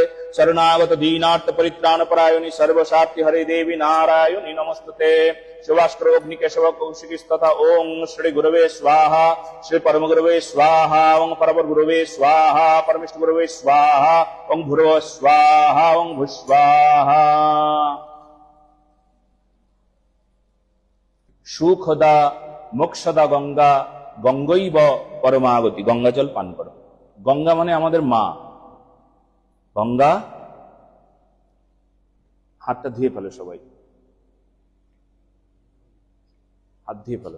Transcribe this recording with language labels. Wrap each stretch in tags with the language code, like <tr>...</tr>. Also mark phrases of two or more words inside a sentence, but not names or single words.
<sa>शरणागत दीनार्थ परित्राण परायणे सर्वसार्थी हरे देवी नारायणी नमस्तुते। शिवास्त्र अग्नि केशव कौशिकी तथा ओं श्री गुरवे स्वाहा। श्री परम गुरवे स्वाहा। ओं परम गुरवे स्वाहा। परमेष्ठ गुरवे स्वाहा। ओं भूर्भुवः स्वाहा। ओं भूस्वाहा। সুখদা মোক্ষদা গঙ্গা গঙ্গৈব পরমাগতি।</sa> <bn>গঙ্গা জল পান করো। গঙ্গা মানে আমাদের মা। গঙ্গা, হাতটা ধুয়ে ফেলো সবাই, হাত ধুয়ে ফেলো।</bn>